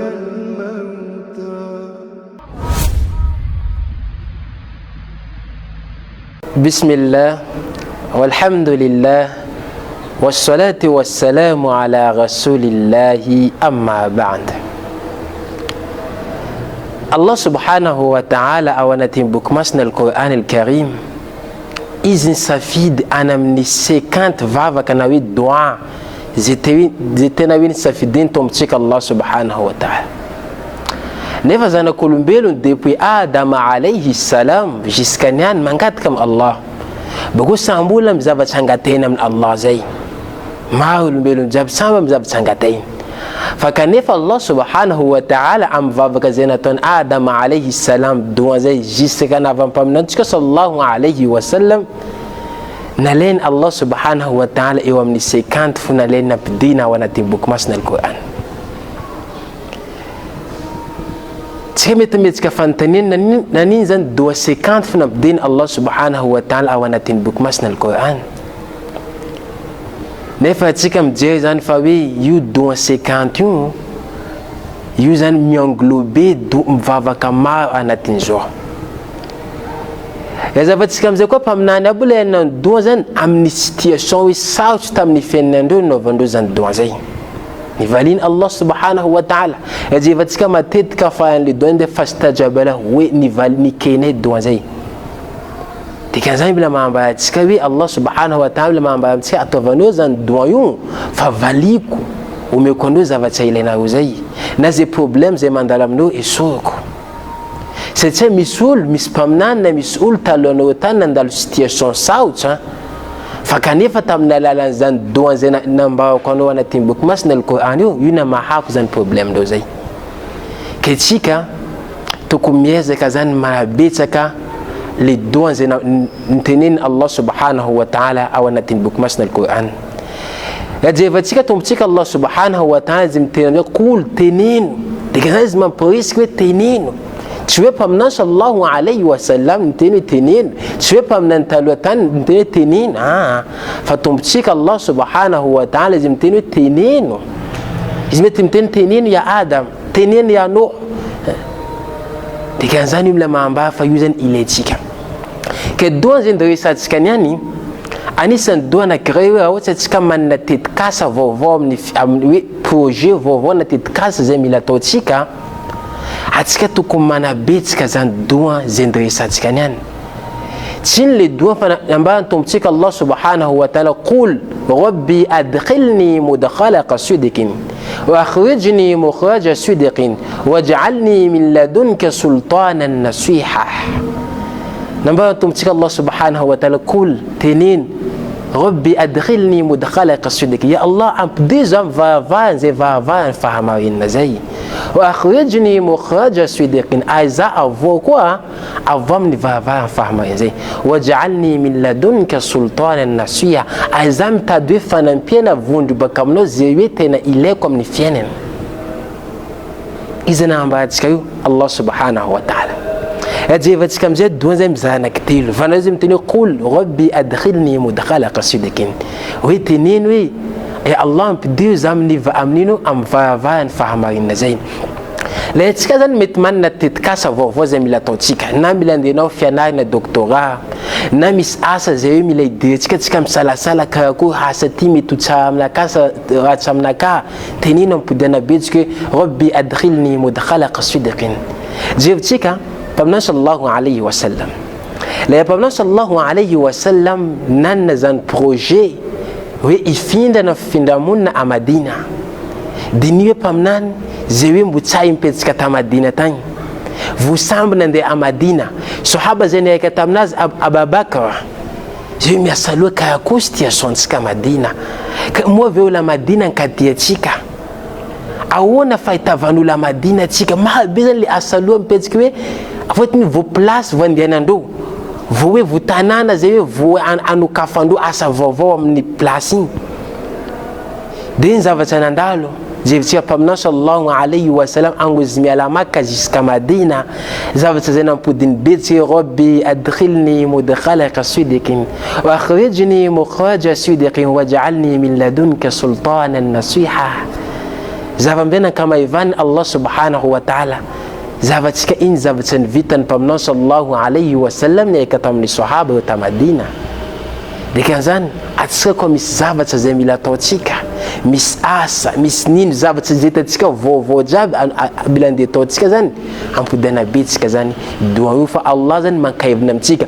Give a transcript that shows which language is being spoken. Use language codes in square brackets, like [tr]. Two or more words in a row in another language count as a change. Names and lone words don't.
[ar] بسم الله والحمد لله والصلاة والسلام على رسول الله أما بعد. الله سبحانه وتعالى [mg] awanatimbukmasina [ar] القرآن الكريم [mg] izin safid anamni 50 vavaka na hoe dua zay tena hoe nisafidiny tombontsika [ar] الله سبحانه وتعالى. [mg] nefa zanak'olombelona depuis Adama [ar] عليه السلام [mg] jusqu'à niany mangataka am Allah, bako samby olona amin'ny zavatra angatena amin'ny Allah zay, maha olombelona jiaby samby amin'ny zavatra angatena. Fa kanefa [ar] الله سبحانه وتعالى [mg] amin'ny vavaka zay nataony Adama [ar] عليه السلام [mg] doa zay jusqu'à navampaminantsika [ar] صلى الله عليه وسلم, [mg] nalainy [ar] الله سبحانه وتعالى [mg] eo amin'ny 50 fo nalainy nampidina ao anatin'ny boky masina al-Qur'an. Tsika metimetsika fanontaniana nanino zany doa 50 fo nampidina [ar] الله سبحانه وتعالى [mg] ao anatin'ny boky masina al-Qur'an. Nefa atsika mijery zany fa hoe io doa 50 io zany mi-englober mivavaka maro anatin'izao. Zavantsika amizay koa mpaminany aby le nan doa zany amin'ny situation hoe sarotsy tamin'ny fiainandreo naovandreo zany doa zay. Nivaliny [ar] الله سبحانه وتعالى. [mg] Zavantsika matetika fa le doa de [ar] فاستجاب له [mg] hoe nikene doa zay. Dikan'izany bila mahambaratsika hoe [ar] الله سبحانه وتعالى [mg] mahambaratsika ataovanao zany doa io fa valiko omeko andreo zavatra ilainareo zay, na zay problème zay mandalo aminao esoriko. Satria misy olo misy mpaminany na misy olo talohanao tany nandalo situation sarotra, fa kanefa tamin'ny alalan'ny zany doa zay nambarako anao anatin'ny boky masina al-Qur'an io namahako zany problème ndreo zay. Ke tsika tokony miezaka zany manabetsaka le doa zay niteneny [ar] الله سبحانه وتعالى [mg] ao anatin'ny boky masina al-Qur'an. Jevatsika tombotsika [ar] الله سبحانه وتعالى [mg] zay miteny hoe qul teneno, dikan'izany izy mamporisika hoe teneno. Tsy hoe mpaminany [ar] صلى الله عليه وسلم [mg] niteny hoe teneno, tsy hoe mpaminany taloha tany niteny hoe teneno, fa tombotsika [ar] الله سبحانه وتعالى [mg] zay miteny hoe teneno. Izy mety miteny teneno ya Adam, teneno ya Nuh. Dikan'izany io mila mahambara fa io zany ilaitsika. Ke doa zay ndresantsika niany anisan'ny doa anankiray hoe ohatsy atsika manana tetikasa vaovao amin'ny hoe projet vaovao na tetikasa zay mila ataotsika, atsika tokony manabetsika zany doa zay ndresantsika niany. Tsy le doa fa nambarany tombotsika [ar] الله سبحانه وتعالى قل رب أدخلني مدخل صدق وأخرجني مخرج صدق واجعلني من لدنك سلطانا نصيرا. [mg] Nambarany tombotsika [ar] الله سبحانه وتعالى قل [mg] tenin [ar] رب أدخلني مدخل صدق, [mg] ya Allah ampidisa vavahan zay vavahan fahamarina zay, [ar] وأخرجني مخرج صدق, [mg] aiza avo koa avo amin'ny vavahan fahamarina zay, [ar] واجعلني من لدنك سلطانا نصيرا, [mg] aiza mitady hoe fanampiana vondro baka aminao zay hoe tena ilaiko amin'ny fiainana. Izy nambarantsika io [ar] الله سبحانه وتعالى. [mg] Jevatsika amizay doa zay mizaha anankitelo, fa nazy miteny hoe [ar] قل رب أدخلني مدخل صدق, [mg] hoe teneno hoe ya Allah ampidio za amin'ino amin'ny varavahany fahamarina zay. La atsika zany mety manana tetikasa vaovao zay mila ataotsika, na mila andehanao fianarana doctorat, na misy asa zay hoe mila idirintsika tsika misalasala karakory asa ty mety ho tsara aminaka sa ratsy aminaka, teneno ampodiana betsika hoe [ar] رب أدخلني مدخل صدق. [mg] Jevatsika mpaminany [ar] صلى الله عليه وسلم, [mg] la mpaminany [ar] صلى الله عليه وسلم [mg] nanana zany projet hoe ifindrana fifindramonina a Madina. Diny hoe mpaminany zay hoe mbo tsy hay mipetsika ta Madina tagny, vo samby nandeha a Madina, sahaba zay niaraka taminazy Ababakra zay hoe miasa loha karakory situation-tsika Madina, ka moa ve ola Madina nkadiatsika, ahoana fahitavan'olo a Madina atsika, mahabe zany le asa loha mipetsika hoe fotony vo place vo andehanandreo, vo hoe vo tanàna zay hoe vo anokafandreo asa vaovao amin'ny place igny. De iny zavatra nandalo jevatsika mpaminany [ar] صلى الله عليه وسلم [mg] angozy miala Makka jusqu'à Madina, zavatra zay nampodiny betsika [ar] رب أدخلني مدخل صدق وأخرجني مخرج صدق واجعلني من لدنك سلطانا نصيرا. [mg] Zavambena kama ivany [ar] الله سبحانه وتعالى, [mg] zavatsika iny zavatra nivitany mpaminany [ar] صلى الله عليه وسلم [mg] niaraka tamin'ny sahaba ta Madina. Dikan'izany atsika koa misy zavatra zay mila ataotsika, misy asa, misy nino zavatra zay tatsika vaovao jiaby mila andeha ataotsika zany, ampodiana betsika zany doa io, fa Allah zany mankahevina amintsika.